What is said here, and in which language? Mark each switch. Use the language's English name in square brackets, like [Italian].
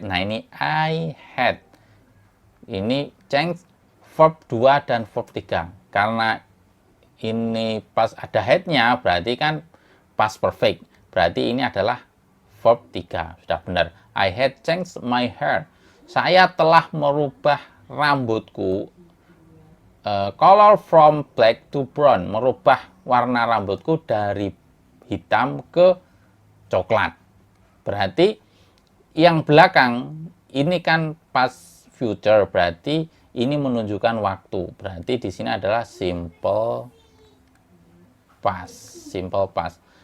[Indonesian] Nah, ini I had. Ini change verb 2 dan verb 3. Karena ini pas ada had-nya, berarti kan past perfect. Berarti ini adalah verb 3. Sudah benar. [English] I had changed my hair. [Indonesian] Saya telah merubah rambutku. [English] Color from black to brown. [Indonesian] Merubah warna rambutku dari hitam ke coklat. Berarti yang belakang ini kan past future. Berarti ini menunjukkan waktu. Berarti di sini adalah simple past.